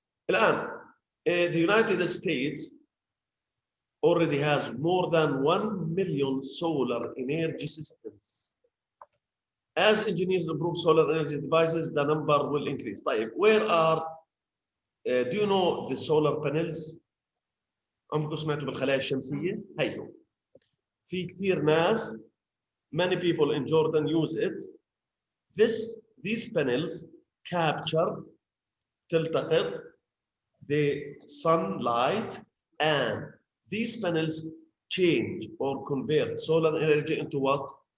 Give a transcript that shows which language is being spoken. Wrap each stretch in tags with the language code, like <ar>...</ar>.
<en>الآن, the United States already has more than 1 million solar energy systems. As engineers improve solar energy devices, the number will increase. طيب, where are, do you know the solar panels?</en> <ar>عمركم سمعتوا بالخلايا الشمسية؟ هيو. في كثير ناس,</ar> <en>many people in Jordan use it. These panels capture, تلتقط the sunlight, and these panels change or convert solar energy into what?</en>